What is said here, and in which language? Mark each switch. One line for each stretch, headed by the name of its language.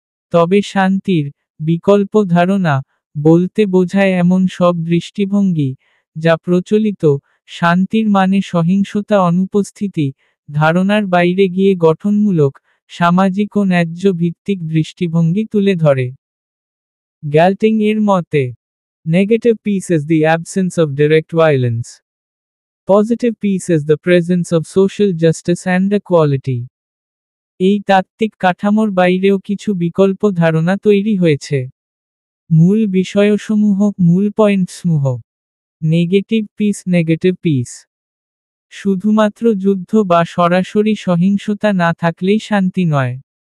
Bangla: তবে শান্তির বিকল্প ধারণা বলতে বোঝায় এমন সব দৃষ্টিভঙ্গি, যা প্রচলিত শান্তির মানে সহিংসতা অনুপস্থিতি ধারণার বাইরে গিয়ে গঠনমূলক, সামাজিক ও ন্যায্য ভিত্তিক দৃষ্টিভঙ্গি তুলে ধরে। গ্যালটিং এর মতে,
English: Negative peace is the absence of direct violence. Positive peace is the presence of social justice and equality.
Bangla: এই তাত্ত্বিক কাঠামোর বাইরেও কিছু বিকল্প ধারণা তৈরি হয়েছে। মূল বিষয়সমূহ, মূল পয়েন্টসমূহ। Negative piece. শুধুমাত্র যুদ্ধ বা সরাসরি সহিংসতা না থাকলেই শান্তি নয়।